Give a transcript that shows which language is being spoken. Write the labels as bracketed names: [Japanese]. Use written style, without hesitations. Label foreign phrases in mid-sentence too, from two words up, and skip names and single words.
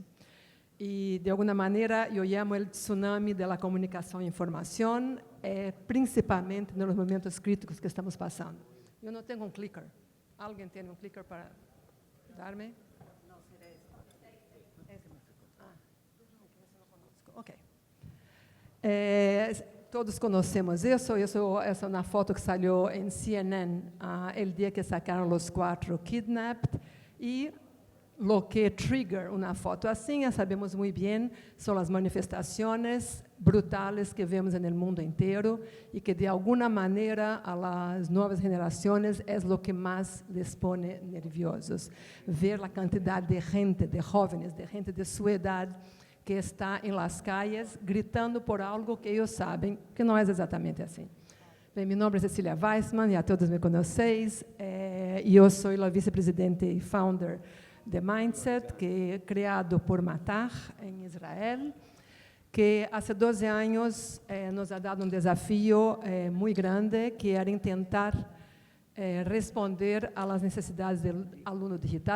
[Spanish] Y de alguna manera yo llamo el tsunami de la comunicación e información, principalmente en los momentos críticos que estamos pasando. Yo no tengo un clicker. ¿Alguien tiene un clicker para darme? No, será este. Ok. Todos conocemos eso. [Portuguese] Essa é uma foto que saiu em CNN [Spanish] el dia [Portuguese] que sacaram os 4 kidnapped. [Spanish] E lo que [Portuguese] trigger uma foto assim, já sabemos muito bem, são as manifestações brutales que vemos no mundo inteiro e que de alguma maneira as novas gerações é o que mais [Spanish] les pone nerviosos. [Portuguese] Ver a quantidade de gente, de jovens, de gente de sua idade, que está em [Spanish] las calles [Portuguese] gritando por algo que eles sabem que não é exatamente assim. Bem, meu nome é Cecília Weissman, já todos me conhecem, e eu sou a vice-presidente e founder de Mindset, que é criado por Matar, em Israel, que há 12 anos [Spanish] nos ha dado [Portuguese] um desafio muito grande, que era tentar responder às necessidades do aluno digital.